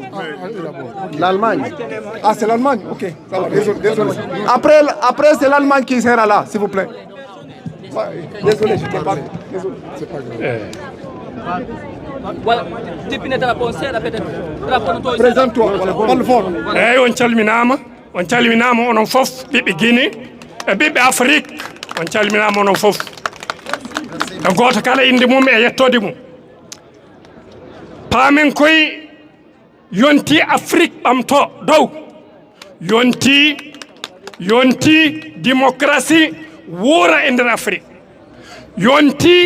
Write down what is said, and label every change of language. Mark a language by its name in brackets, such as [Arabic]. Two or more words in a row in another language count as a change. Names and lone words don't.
[French] L'Allemagne. Ah, c'est l'Allemagne, ok. Ça va, désolé. Après c'est l'Allemagne qui sera là, s'il vous plaît. Désolé, je ne peux pas. Désolé. C'est pas grave. Présente-toi, parle fort. [Fula] On calminama onon fof ɓiɓɓe Guinée e ɓiɓɓe Afrique on calminama onon fof e goto kala inde mum e yettode mum paamen koye yonti Afrique ɓamto dow yonti démocratie wuura e nder Afrique yonti